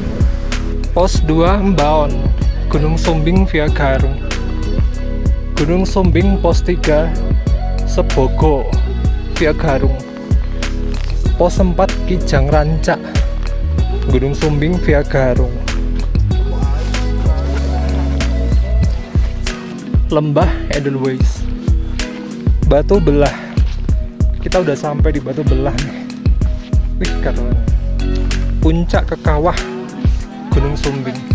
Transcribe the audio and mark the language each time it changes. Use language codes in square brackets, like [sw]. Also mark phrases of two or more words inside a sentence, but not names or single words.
[id] Pos 2 Mbaon, Gunung Sumbing via Garung. Gunung Sumbing pos 3 Sebogo via Garung. Pos 4 Kijang Rancak, Gunung Sumbing via Garung. Lembah Edelweiss, Batu Belah. Kita udah sampai di Batu Belah nih. Wih, kawan. Puncak ke kawah Gunung Sumbing.